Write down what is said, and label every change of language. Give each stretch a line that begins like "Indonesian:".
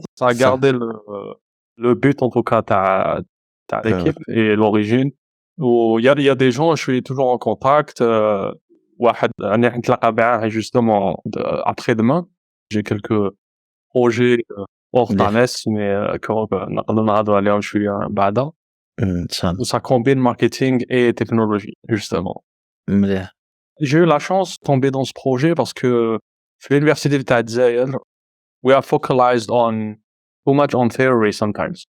French: Ça a gardé le but en tout cas تاع l'équipe et l'origine. و il y a des gens, je suis toujours en contact.
Arabic: واحد أنا نتلاقى معاه
French: justement après-demain. J'ai quelques projets hors Thales, mais
Arabic: نقدر نهضروا عليهم شوية بعدا.
French: Ça combine marketing et technologie, justement. J'ai eu la chance de tomber dans ce projet parce que à l'université de Algeria,
English: we are focused on too much on theory sometimes.